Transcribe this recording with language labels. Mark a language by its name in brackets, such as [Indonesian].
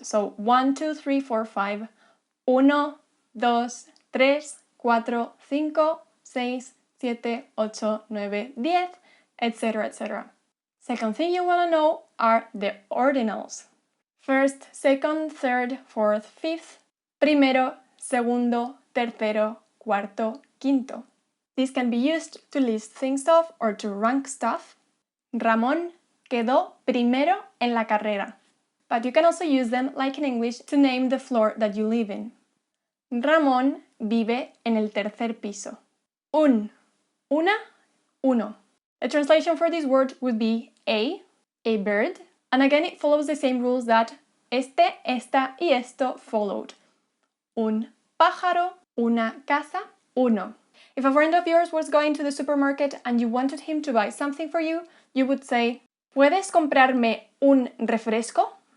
[English] So 1, 2, 3, 4, 5. 1, 2, 3, 4, 5, 6, 7, 8, 9, 10, etc., etc. Second thing you want to know are the ordinals. First, second, third, fourth, fifth. [Spanish] Primero, segundo, tercero, cuarto, quinto. [English] This can be used to list things off or to rank stuff. [Spanish] Ramón quedó primero en la carrera. [English] But you can also use them, like in English, to name the floor that you live in. [Spanish] Ramón vive en el tercer piso. Un, una, uno. [English] A translation for this word would be a bird. And again, it follows the same rules that este, esta, y esto followed. [Spanish] Un pájaro, una casa, uno. [English] If a friend of yours was going to the supermarket and you wanted him to buy something for you, you would say, [Spanish] ¿Puedes comprarme un refresco?